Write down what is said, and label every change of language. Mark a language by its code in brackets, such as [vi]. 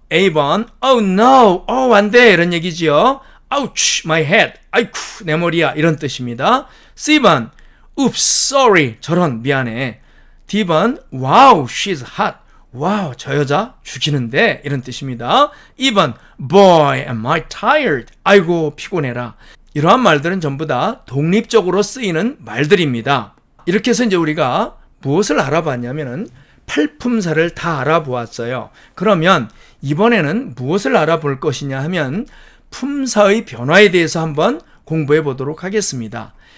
[ko] A번, [en] oh no, [ko] 안 돼 이런 얘기지요. [en] ouch, my head, [ko] 아이쿠 내 머리야 이런 뜻입니다. C번, [en] oops, sorry, [ko] 저런 미안해. D번, [en] wow, she's hot, [ko] 와우 저 여자 죽이는데 이런 뜻입니다. [en] 2번, boy, am I tired, [ko] 아이고 피곤해라. 이러한 말들은 전부 다 독립적으로 쓰이는 말들입니다. 이렇게 해서 이제 우리가 무엇을 알아봤냐면은 팔품사를 다 알아보았어요. 그러면 이번에는 무엇을 알아볼 것이냐 하면 품사의 변화에 대해서 한번 공부해 보도록 하겠습니다.